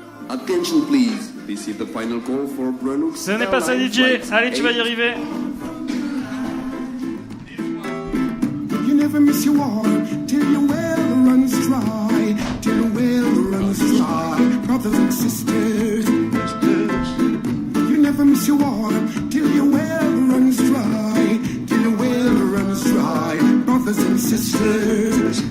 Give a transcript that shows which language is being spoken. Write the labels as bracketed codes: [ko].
[en] Attention please, this is the final call for Brunux. [fr] Ce n'est pas ça DJ, allez tu vas y arriver. [en] You never miss your water till your well runs dry, till your well runs dry, brothers and sisters. You never miss your water till your well runs dry, till your well runs dry, brothers and sisters.